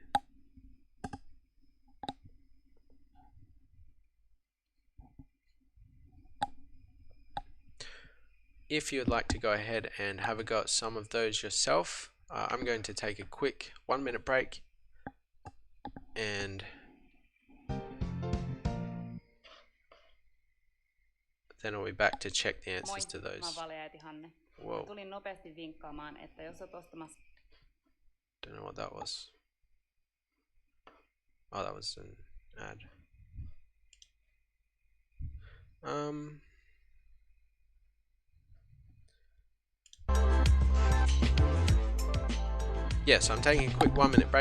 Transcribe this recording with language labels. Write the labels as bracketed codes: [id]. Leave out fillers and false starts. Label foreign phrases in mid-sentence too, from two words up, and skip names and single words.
[en] If you would like to go ahead and have a go at some of those yourself, I'm going to take a quick 1-minute break, and then I'll be back to check the answers to those. [fi] Moi, mä valeäiti Hanne. [en] Whoa. [fi] Tulin nopeasti vinkkaamaan, että jos oot ostamassa... [en] Don't know what that was. Oh, that was an ad. Yeah, so I'm taking a quick 1-minute break.